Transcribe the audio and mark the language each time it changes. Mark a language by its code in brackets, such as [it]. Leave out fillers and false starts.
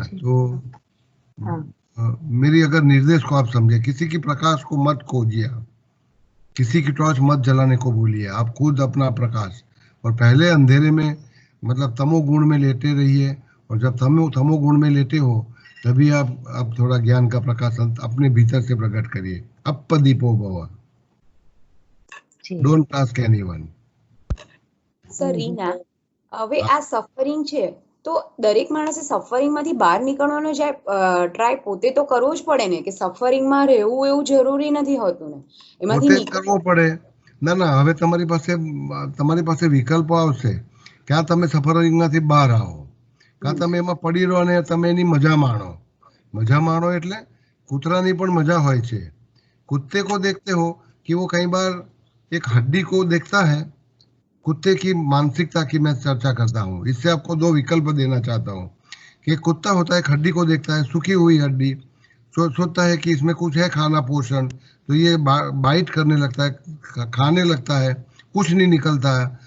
[hi] तो मेरी अगर निर्देश को आप समझे, किसी की प्रकाश को मत खोजिए, आप किसी की टॉर्च मत जलाने को भूलिए, आप खुद अपना प्रकाश। और पहले अंधेरे में मतलब तमोगुण में लेटे रहिए, और जब तमोगुण में लेटे हो तभी आप थोड़ा ज्ञान का प्रकाश अपने भीतर से प्रकट करिए। [pi] अपदीपो भव, [en] Don't ask anyone. [gu] Sir Reena, હવે આ સફરિંગ છે તો દરેક માણસે સફરિંગ માંથી બહાર નીકળવાનો જે ટ્રાય પોતે તો કરવો જ પડે ને, કે સફરિંગ માં રહેવું એવું જરૂરી નથી હોતું ને, એમાંથી કરવો પડે। ના, હવે તમારી પાસે વિકલ્પો આવશે, ક્યાં તમે સફરિંગ માંથી બહાર આવો, કાં તમે એમાં પડી રહો અને તમે એની મજા માણો। મજા માણો એટલે કૂતરાની પણ મજા હોય છે। [hi] कुत्ते को देखते हो कि वो कई बार एक हड्डी को देखता है, कुत्ते की मानसिकता की मैं चर्चा करता हूँ। इससे आपको दो विकल्प देना चाहता हूँ कि एक कुत्ता होता है, एक हड्डी को देखता है, सूखी हुई हड्डी, सोचता है कि इसमें कुछ है खाना पोषण, तो ये बाइट करने लगता है, खाने लगता है, कुछ नहीं निकलता है।